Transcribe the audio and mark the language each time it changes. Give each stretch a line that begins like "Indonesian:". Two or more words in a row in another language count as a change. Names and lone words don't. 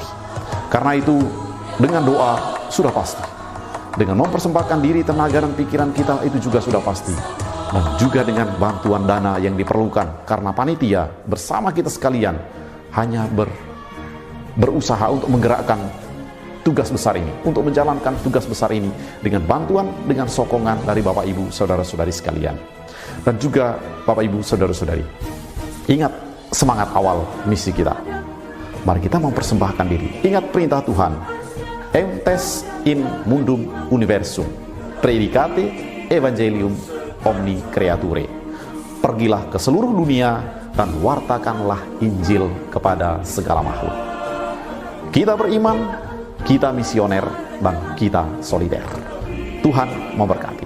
Indonesian: Karena itu dengan doa sudah pasti, dengan mempersembahkan diri, tenaga dan pikiran kita itu juga sudah pasti, dan juga dengan bantuan dana yang diperlukan, karena panitia bersama kita sekalian hanya berusaha untuk menggerakkan tugas besar ini, untuk menjalankan tugas besar ini dengan bantuan, dengan sokongan dari Bapak Ibu saudara-saudari sekalian. Dan juga Bapak Ibu saudara-saudari, ingat semangat awal misi kita. Mari kita mempersembahkan diri. Ingat perintah Tuhan,
Latin: Euntes in mundum universum, predicate evangelium omni creature.
Indonesian: Pergilah ke seluruh dunia dan wartakanlah Injil kepada segala makhluk. Kita beriman, kita misioner, dan kita solider. Tuhan memberkati.